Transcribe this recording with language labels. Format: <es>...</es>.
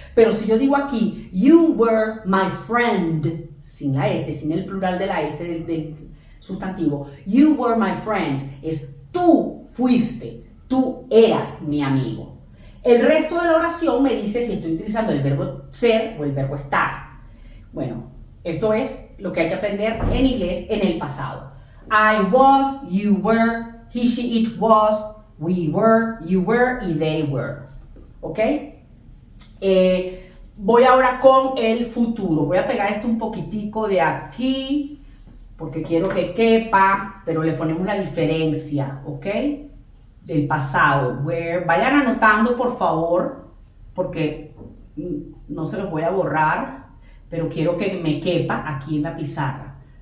<es>Pero si yo digo aquí,</es> <en>you were my friend,</en> <es>sin la S, sin el plural de la S del sustantivo, you were my friend, es tú fuiste, tú eras mi amigo. El resto de la oración me dice si estoy utilizando el verbo ser o el verbo estar. Bueno, esto es lo que hay que aprender en inglés en el pasado.</es> <en>I was, you were, he, she, it was, we were, you were y they were.</en> <es>¿Ok? Voy ahora con el futuro. Voy a pegar esto un poquitico de aquí porque quiero que quepa, pero le ponemos la diferencia, ¿ok? Del pasado. Vayan anotando, por favor, porque no se los voy a borrar, pero quiero que me quepa aquí en la pizarra.</es>